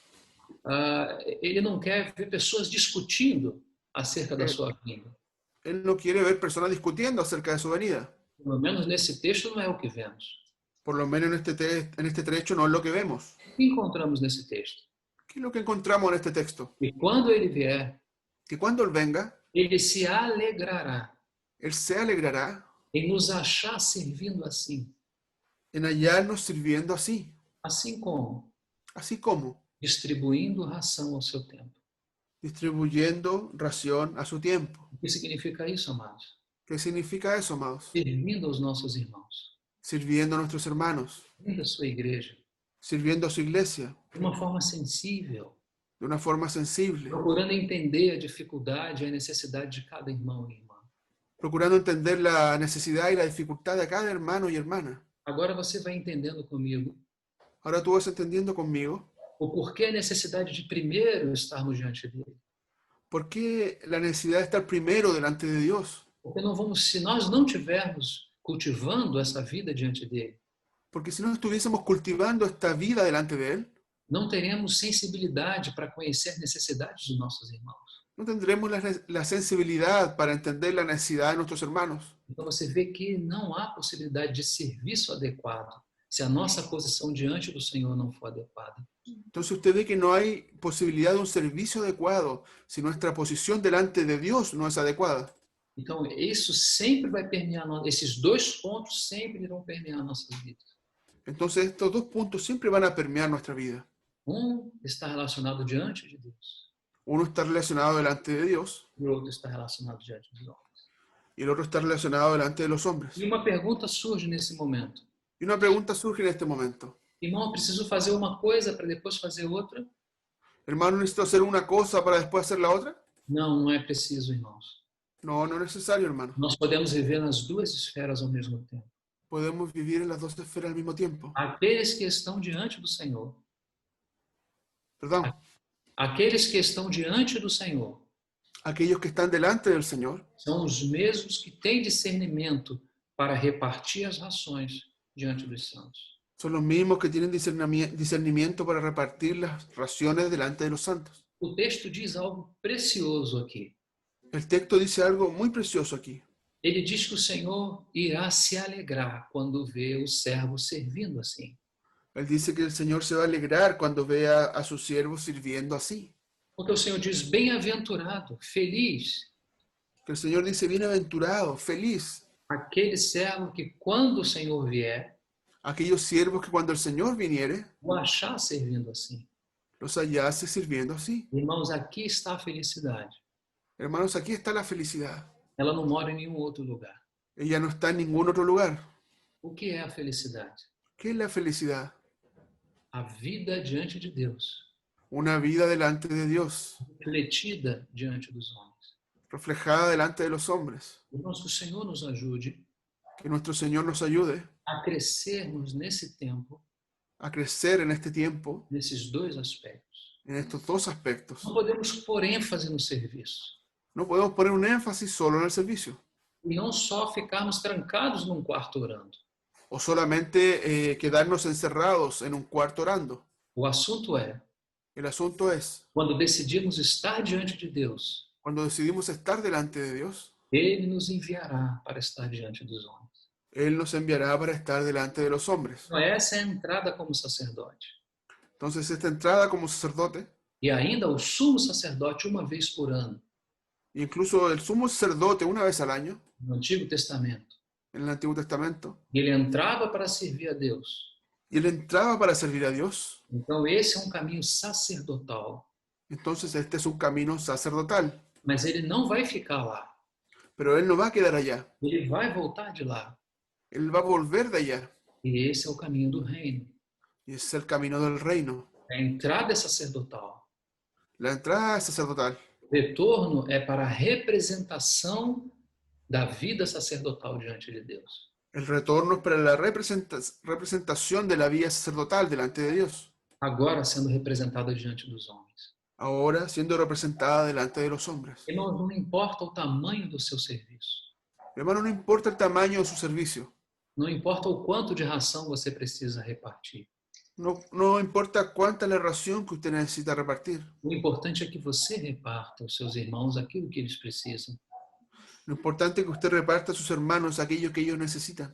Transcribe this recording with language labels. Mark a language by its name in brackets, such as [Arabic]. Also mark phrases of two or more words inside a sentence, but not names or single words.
[Portuguese] ele não quer ver pessoas discutindo acerca da sua vinda. [Spanish] Él no quiere ver personas discutiendo acerca de su venida. [Portuguese] Pelo menos nesse texto não é o que vemos. [Spanish] Por lo menos en este trecho no es lo que vemos. [Portuguese] O que encontramos nesse texto? [Spanish] ¿Qué es lo que encontramos en este texto? [Portuguese] E quando ele vier, [Spanish] Que cuando Él venga, [Portuguese] ele se alegrará [Spanish] Él se alegrará [Portuguese] em nos achar servindo assim. [Spanish] en hallarnos sirviendo así, [Portuguese] Assim como [Spanish] así como [Portuguese] distribuindo ração ao seu tempo. [Spanish] distribuyendo ración a su tiempo. [Portuguese] O que significa isso, amados? [Spanish] ¿Qué significa eso, amados? [Portuguese] Servindo aos nossos irmãos, [Spanish] Sirviendo a nuestros hermanos, [Portuguese] servindo a sua igreja, [Spanish] sirviendo a su iglesia [Portuguese] de uma forma sensível, [Spanish] de una forma sensible, [Portuguese] procurando entender a dificuldade e a necessidade de cada irmão e irmã. [Spanish] procurando entender la necesidad y la dificultad de cada hermano y hermana. [Portuguese] Agora você vai entendendo comigo [Spanish] Ahora tú vas entendiendo conmigo [Portuguese] o porquê a necessidade de primeiro estarmos diante dele. [Spanish] por qué la necesidad de estar primero delante de Dios. [Portuguese] Porque não vamos, se nós não tivermos cultivando essa vida diante dele, [Spanish] Porque si no estuviésemos cultivando esta vida delante de Él, [Portuguese] não teremos sensibilidade para conhecer necessidades dos nossos irmãos. [Spanish] no tendremos la sensibilidad para entender la necesidad de nuestros hermanos. [Portuguese] Então você vê que não há possibilidade de serviço adequado se a nossa posição diante do Senhor não for adequada. [Spanish] Entonces usted ve que no hay posibilidad de un servicio adecuado si nuestra posición delante de Dios no es adecuada. [Portuguese] Então isso sempre vai permear, esses dois pontos sempre irão permear nossas vidas. [Spanish] Entonces estos dos puntos siempre van a permear nuestra vida. [Portuguese] Está relacionado diante de Deus [Spanish] Uno está relacionado delante de Dios [Portuguese] e o outro está relacionado diante dos homens. [Spanish] y el otro está relacionado delante de los hombres. [Portuguese] E uma pergunta surge nesse momento. [Spanish] Y una pregunta surge en este momento. [Portuguese] Irmão, eu preciso fazer uma coisa para depois fazer outra? [Spanish] Hermano, ¿necesito hacer una cosa para después hacer la otra? [Portuguese] Não, não é preciso, irmãos. [Spanish] No, no es necesario, hermano. [Portuguese] Nós podemos viver nas duas esferas ao mesmo tempo. [Spanish] Podemos vivir en las dos esferas al mismo tiempo. [Portuguese] Aqueles que estão diante do Senhor, [Spanish] Perdón. [Portuguese] aqueles que estão diante do Senhor, [Spanish] Aquellos que están delante del Señor [Portuguese] são os mesmos que têm discernimento para repartir as rações diante dos santos. [Spanish] son los mismos que tienen discernimiento para repartir las raciones delante de los santos. [Portuguese] O texto diz algo precioso aqui. [Spanish] El texto dice algo muy precioso aquí. [Portuguese] Ele diz que o Senhor irá se alegrar quando vê o servo servindo assim. [Spanish] Él dice que el Señor se va a alegrar cuando vea a sus siervos sirviendo así. [Portuguese] Porque o Senhor diz, bem-aventurado, feliz, [Spanish] Que el Señor dice, bienaventurado, feliz, [Portuguese] aquele servo que quando o Senhor vier, [Spanish] aquellos siervos que cuando el Señor viniere, [Portuguese] o achar servindo assim. [Spanish] los hallase sirviendo así. [Portuguese] Irmãos, aqui está a felicidade. [Spanish] Hermanos, aquí está la felicidad. [Portuguese] Ela não mora em nenhum outro lugar. [Spanish] Ella no está en ningún otro lugar. [Portuguese] O que é a felicidade? [Spanish] ¿Qué es la felicidad? [Portuguese] A vida diante de Deus, [Spanish] Una vida delante de Dios, [Portuguese] refletida diante dos homens. [Spanish] reflejada delante de los hombres. [Portuguese] Irmãos, que o Senhor nos ajude [Spanish] Que nuestro Señor nos ayude [Portuguese] a crescermos nesse tempo, [Spanish] a crecer en este tiempo, [Portuguese] nesses dois aspectos. [Spanish] en estos dos aspectos. [Portuguese] Não podemos pôr ênfase no serviço [Spanish] No podemos poner un énfasis solo en el servicio [Portuguese] e não só ficarmos trancados num quarto orando. [Spanish] o solamente quedarnos encerrados en un cuarto orando. [Portuguese] O assunto é, [Spanish] El asunto es, [Portuguese] quando decidimos estar diante de Deus, [Spanish] cuando decidimos estar delante de Dios, [Portuguese] Ele nos enviará para estar diante dos homens. [Spanish] Él nos enviará para estar delante de los hombres. [Portuguese] Então, essa é a entrada como sacerdote. [Spanish] Entonces, esta entrada como sacerdote, [Portuguese] E ainda o sumo sacerdote, uma vez por ano, [Spanish] incluso el sumo sacerdote una vez al año, [Portuguese] no Antigo Testamento, [Spanish] en el Antiguo Testamento, [Portuguese] ele entrava para servir a Deus. [Spanish] y él entraba para servir a Dios. [Portuguese] Então, esse é um caminho sacerdotal. [Spanish] Entonces, este es un camino sacerdotal, [Portuguese] Mas ele não vai ficar lá. [Spanish] pero él no va a quedar allá. [Portuguese] Ele vai voltar de lá. [Spanish] Él va a volver de allá. [Portuguese] E esse é o caminho do reino. [Spanish] Y es el camino del reino. [Portuguese] A entrada é sacerdotal. [Spanish] La entrada es sacerdotal. [Portuguese] O retorno é para a representação da vida sacerdotal diante de Deus. [Spanish] El retorno es para la representación de la vida sacerdotal delante de Dios. [Portuguese] Agora sendo representada diante dos homens. [Spanish] Ahora siendo representada delante de los hombres. [Portuguese] Irmãos, não importa o tamanho do seu serviço. [Spanish] Hermano, no importa el tamaño de su servicio. [Portuguese] Não importa o quanto de ração você precisa repartir. [Spanish] No importa cuánta es la ración que usted necesita repartir. [Portuguese] O importante é que você reparta aos seus irmãos aquilo que eles precisam. [Spanish] Lo importante es que usted reparta a sus hermanos aquello que ellos necesitan.